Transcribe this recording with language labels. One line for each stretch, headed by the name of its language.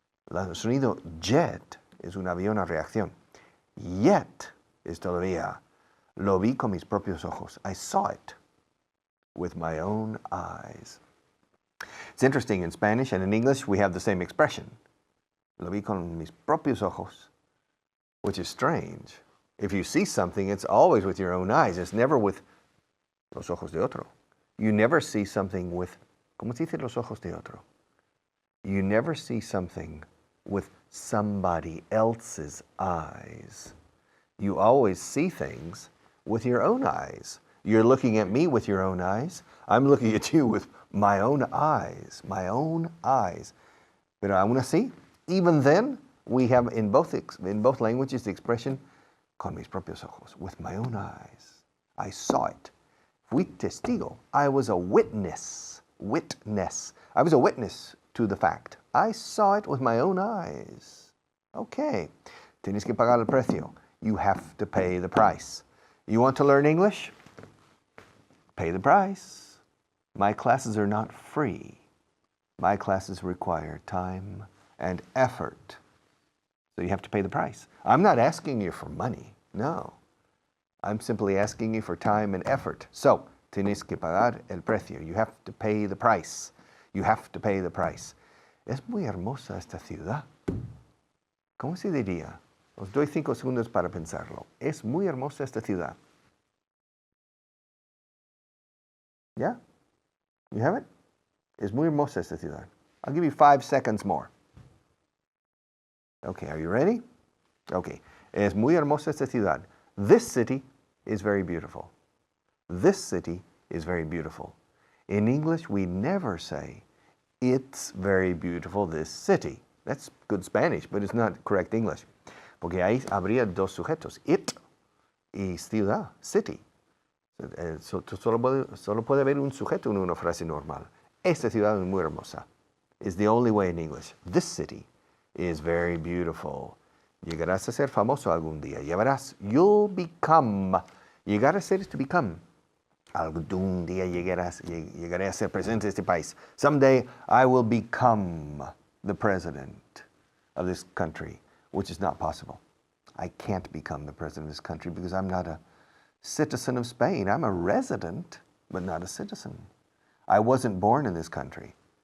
Spanish: El sonido jet es un avión a reacción. Yet es todavía. Lo vi con mis propios ojos.
English: I saw it with my own eyes. It's interesting, in Spanish and in English we have the same expression.
Spanish: Lo vi con mis propios ojos,
English: which is strange. If you see something, it's always with your own eyes. It's never with
Spanish: los ojos de otro.
English: You never see something with,
Spanish: ¿cómo se dice los ojos de otro?
English: You never see something with somebody else's eyes. You always see things with your own eyes. You're looking at me with your own eyes. I'm looking at you with my own eyes. My own eyes.
Spanish: Pero aún así,
English: even then, we have in both languages the expression
Spanish: con mis propios ojos,
English: with my own eyes. I saw it.
Spanish: Fui testigo.
English: I was a witness. Witness. I was a witness to the fact. I saw it with my own eyes. Okay.
Spanish: Tienes que pagar el precio.
English: You have to pay the price. You want to learn English? Pay the price. My classes are not free. My classes require time and effort. So you have to pay the price. I'm not asking you for money. No. I'm simply asking you for time and effort.
Spanish: So, tienes que pagar el precio.
English: You have to pay the price. You have to pay the price.
Spanish: Es muy hermosa esta ciudad. ¿Cómo se diría? Os doy 5 segundos para pensarlo. Es muy hermosa esta ciudad.
English: Yeah? You have it?
Spanish: Es muy hermosa esta ciudad.
English: I'll give you 5 seconds more. Okay, are you ready? Okay. Es muy hermosa esta ciudad. This city is very beautiful. This city is very beautiful. In English, we never say, it's very beautiful, this city. That's good Spanish, but it's not correct English.
Spanish: Porque ahí habría dos sujetos, it y ciudad, city. Solo puede haber un sujeto en una frase normal. Esta ciudad es muy hermosa.
English: Is the only way in English. This city is very beautiful.
Spanish: Llegarás a ser famoso algún día. Ya verás.
English: You'll become.
Spanish: Llegar a ser
English: is to become.
Spanish: Algún día llegaré a ser presidente de este país.
English: Someday I will become the president of this country, which is not possible. I can't become the president of this country because I'm not a citizen of Spain. I'm a resident, but not a citizen. I wasn't born in this country.